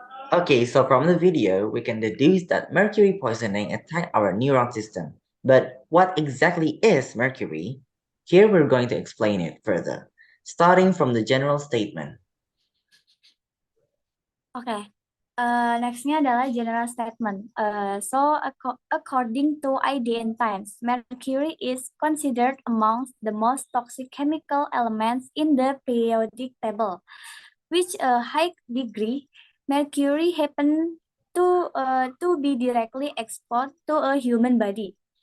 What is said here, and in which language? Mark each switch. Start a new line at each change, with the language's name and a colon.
English: Okay, so from the video, we can deduce that mercury poisoning attacked our neuron system. But what exactly is mercury? Here we're going to explain it further, starting from the general statement. Oke.
Indonesian: Nextnya adalah general statement.
English: According to IDN Times, mercury is considered amongst the most toxic chemical elements in the periodic table, which a high degree mercury happen to be directly exposed to a human body.